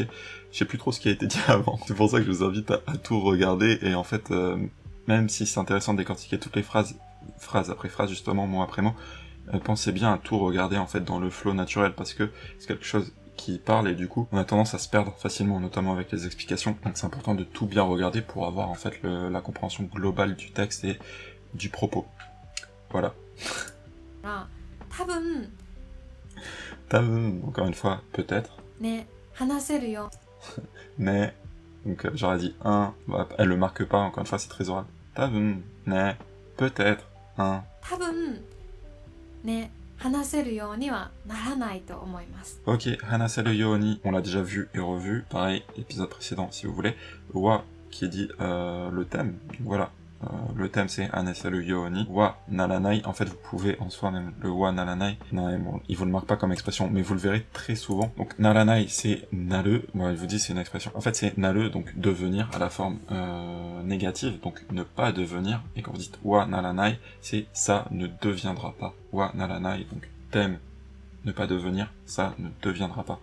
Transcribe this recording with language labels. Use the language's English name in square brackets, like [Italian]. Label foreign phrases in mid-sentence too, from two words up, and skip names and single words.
[French] Je sais plus trop ce qui a été dit avant, c'est pour ça que je vous invite à tout regarder, et en fait, même si c'est intéressant de décortiquer toutes les phrases, phrase après phrase justement, mot après mot, pensez bien à tout regarder en fait dans le flow naturel, parce que c'est quelque chose qui parle et du coup on a tendance à se perdre facilement, notamment avec les explications, donc c'est important de tout bien regarder pour avoir en fait la compréhension globale du texte et du propos. Voilà. [Japanese] 多分 [French] Tabun, encore une fois, peut-être. [Japanese] ね、話せるよ。 [French] Ne, donc j'aurais dit un, bah, elle le marque pas, encore une fois c'est très oral. [Japanese] 多分ね, [French] peut-être, un. [Japanese] 多分ね、話せるようにはならないと思います。 [French] Ok, [Japanese] 話せるように, [French] on l'a déjà vu et revu, pareil, épisode précédent si vous voulez. Wa, qui est dit le thème, donc voilà. Le thème c'est [Japanese] 話せるようにはならない, [French] en fait vous pouvez en soi même le [Japanese] はならない, [French] non, bon, il vous le marque pas comme expression, mais vous le verrez très souvent. Donc naranai c'est naru, bon, il vous dit c'est une expression, en fait c'est naru, donc devenir à la forme négative, donc ne pas devenir, et quand vous dites [Japanese] はならない, [French] c'est ça ne deviendra pas, [Japanese] はならない, [French] donc thème, ne pas devenir, ça ne deviendra pas.